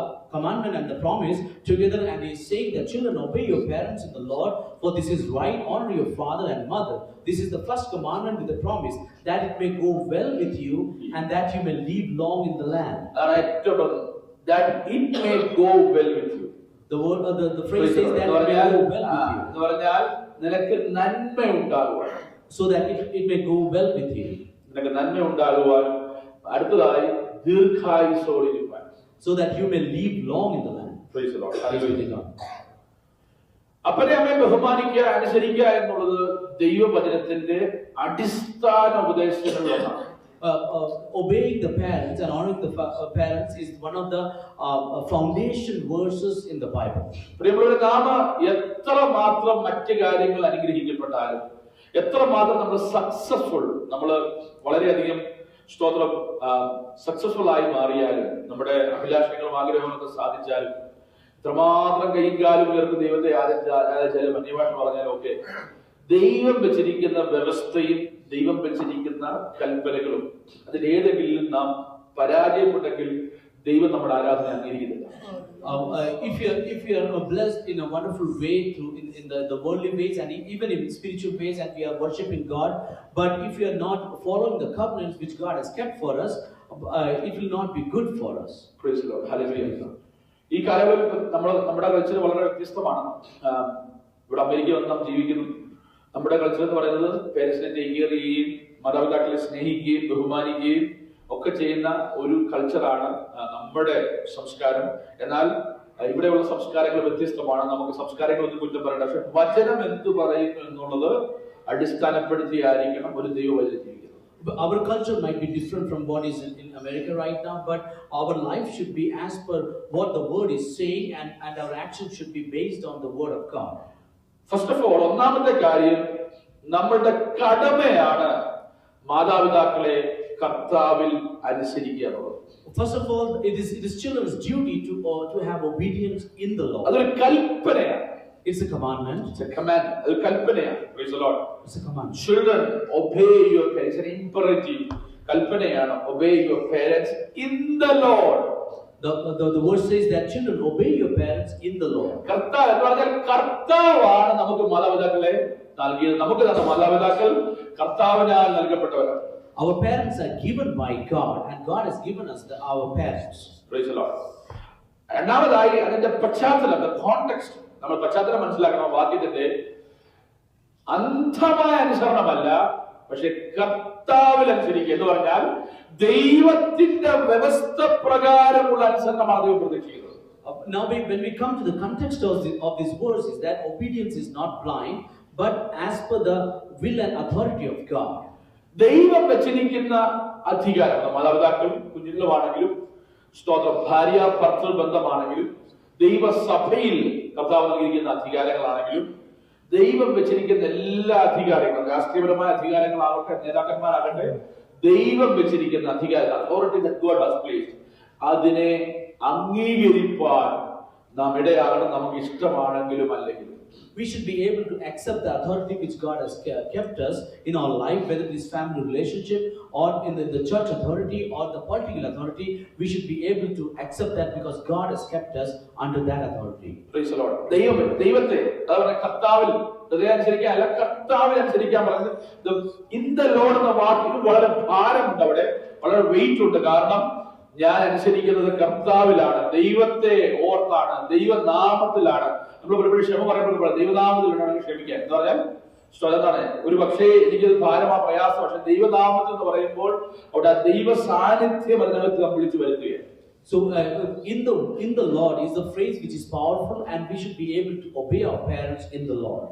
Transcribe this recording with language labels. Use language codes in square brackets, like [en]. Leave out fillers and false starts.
[en] commandment and the promise together, and he is saying that children, obey your parents in the Lord, for this is right. Honor your father and mother. This is the first commandment with the promise, that it may go well with you and that you may live long in the land. That it may go well with you. The word, the phrase says that it may go well with you. [ml] എന്ന് പറഞ്ഞാൽ നിനക്ക് നന്മ ഉണ്ടാകുവാൻ, [en] So that it may go well with you. [ml] നിനക്ക് നന്മ ഉണ്ടാകുവാൻ, അടുത്തതായി ദീർഘായുസ്സോടിരിപ്പാൻ, [en] So that you may live long in the land. Praise the Lord. Praise be to God. [ml] അപ്പനെ അമ്മയെ ബഹുമാനിക്കുക, അനുസരിക്കുക എന്നുള്ളത് ദൈവവചനത്തിന്റെ അടിസ്ഥാന ഉപദേശങ്ങളിലൊന്നാണ്. [en] Obeying the parents and honoring the parents is one of the foundation verses in the Bible. [ml] പ്രിയമുള്ളവരെ, നാം എത്ര മാത്രം മറ്റു കാര്യങ്ങൾ അനുഗ്രഹിക്കപ്പെട്ടാലും, എത്ര മാത്രം നമ്മൾ സക്സസ്ഫുൾ, നമ്മൾ വളരെയധികം സ്തോത്രം സക്സസ്ഫുൾ ആയി മാറിയാലും, നമ്മുടെ അഭിലാഷങ്ങളും ആഗ്രഹങ്ങളൊക്കെ സാധിച്ചാലും, എത്രമാത്രം കൈയും കാലും ഉയർത്തി ദൈവത്തെ ആരാധിച്ചാലും, അന്യഭാഷ പറഞ്ഞാലും ഒക്കെ ദൈവം വെച്ചിരിക്കുന്ന വ്യവസ്ഥയും ദൈവം വെച്ചിരിക്കുന്ന കൽപ്പനകളും അതിലേതെങ്കിലും നാം പരാജയപ്പെട്ടെങ്കിൽ ദൈവം നമ്മുടെ ആരാധന അംഗീകരിക്കുന്നില്ല. [en] If you are blessed in a wonderful way through in the worldly ways and even in spiritual ways, and we are worshiping God, but if you are not following the covenants which God has kept for us, it will not be good for us. Praise the Lord. Hallelujah. [ml] ഈ കാലങ്ങളിൽ നമ്മുടെ culture വളരെ വ്യത്യസ്തമാണ്. ഇവിടെ America വന്ന് നാം ജീവിക്കുന്നു. നമ്മുടെ കൾച്ചർ എന്ന് പറയുന്നത് പേരൻസിനെ ടേക്ക് കെയർ ചെയ്യുകയും മാതാപിതാക്കളെ സ്നേഹിക്കുകയും ബഹുമാനിക്കുകയും ഒക്കെ ചെയ്യുന്ന ഒരു കൾച്ചറാണ് നമ്മുടെ സംസ്കാരം. എന്നാൽ ഇവിടെയുള്ള സംസ്കാരങ്ങൾ വ്യത്യസ്തമാണ്. നമുക്ക് സംസ്കാരങ്ങളൊന്നും കുറ്റം പറയണ്ട. പക്ഷെ വചനം എന്ത് പറയുന്നു എന്നുള്ളത് അടിസ്ഥാനപ്പെടുത്തിയായിരിക്കണം ഒരു ദൈവവചനം ജീവിക്കുന്നത്. [en] Our culture might be different from what is in America right now, but our life should be as per what the word is saying, and our actions should be based on the word of God. First of all, [ml] ഒന്നാമത്തെ കാര്യം, നമ്മളുടെ കടമയാണ് മാതാപിതാക്കളെ കർത്താവിൽ അനുസരിക്കുക എന്നുള്ളത്. [en] First of all, it is children's duty to have obedience in the Lord. [ml] അതൊരു കൽപ്പനയാണ്. [en] It's a commandment. It's a command. [ml] അതൊരു കൽപ്പനയാണ്. [en] Praise the Lord. It's a command. Children, obey your parents. It's an imperative. [ml] കൽപ്പനയാണ്. [en] Obey your parents in the Lord. The verse says that children, obey your parents in the Lord. [ml] കർത്താവ് എന്ന് പറഞ്ഞാൽ കർത്താവാണ് നമുക്ക് മാതാപിതാക്കളെ നൽകിയത്. നമുക്ക് തന്ന മാതാപിതാക്കൾ കർത്താവിനാൽ നൽകപ്പെട്ടവരാണ്. [en] Our parents are given by God, and God has given us our parents. Praise the Lord. [ml] രണ്ടാമതായി അതിന്റെ പശ്ചാത്തലം, [en] the context. [ml] നമ്മൾ പശ്ചാത്തലം മനസ്സിലാക്കണം. വാക്യത്തിന്റെ അന്ധമായ അനുസരണമല്ല, പക്ഷെ കർത്താവിൽ അനുസരിക്കുക എന്ന് പറഞ്ഞാൽ ദൈവത്തിന്റെ വ്യവസ്ഥ പ്രകാരമുള്ള അനുസരണമാണ് ദൈവം പ്രതീക്ഷിക്കുന്നത്. [en] Now when we come to the context of this verse, is that obedience is not blind, but as per the will and authority of God. [ml] ദൈവം വെച്ചിരിക്കുന്ന അധികാരം, മാതാപിതാക്കളും കുഞ്ഞുങ്ങളുമാണെങ്കിലും, സ്തോത്രം ഭാര്യ ഭർത്തൃ ബന്ധമാണെങ്കിലും, ദൈവസഭയിൽ കർത്താവ് നൽകിയിരിക്കുന്ന അധികാരങ്ങളാണെങ്കിലും, ദൈവം വെച്ചിരിക്കുന്ന എല്ലാ അധികാരങ്ങളും, രാഷ്ട്രീയപരമായ അധികാരങ്ങളാകട്ടെ, നേതാക്കന്മാരാകട്ടെ, ദൈവം വെച്ചിരിക്കുന്ന അധികാരം, [en] authority that God has placed, [ml] അതിനെ അംഗീകരിപ്പാൻ നാം ഇടയാകണം, നമുക്ക് ഇഷ്ടമാണെങ്കിലും അല്ലെങ്കിലും. [en] We should be able to accept the authority which God has kept us in our life, whether it is family relationship or in the church authority or the political authority. We should be able to accept that because God has kept us under that authority. Praise the Lord. [ml] ദൈവത്തെ അതാണ് കർത്താവിൽ അനുസരിക്കാൻ അല്ല, കർത്താവിൽ അനുസരിക്കാൻ പറയുന്നത്. [en] in the Lord [ml] എന്ന വാക്കിന് വളരെ ഭാരമുണ്ട്, അവിടെ വളരെ വെയിറ്റ് ഉണ്ട്. കാരണം ഞാൻ അനുസരിക്കുന്നത് കർത്താവിലാണ്, ദൈവത്തെ ഓർത്താണ്, ദൈവനാമത്തിലാണ്. നമ്മൾ ഒരുപാട് ക്ഷമ പറയുമ്പോൾ ദൈവനാമത്തിലാണ് ക്ഷമിക്കാൻ എന്ന് പറഞ്ഞാൽ എന്താണ്, ഒരു പക്ഷേ എനിക്കത് ഭാരമാ പ്രയാസം, പക്ഷെ ദൈവനാമത്തിൽ എന്ന് പറയുമ്പോൾ അവിടെ ദൈവ സാന്നിധ്യം അതിനകത്ത് നാം വിളിച്ചു വരുത്തുകയാണ്. [en] So in the Lord is the phrase which is powerful, and we should be able to obey our parents in the Lord.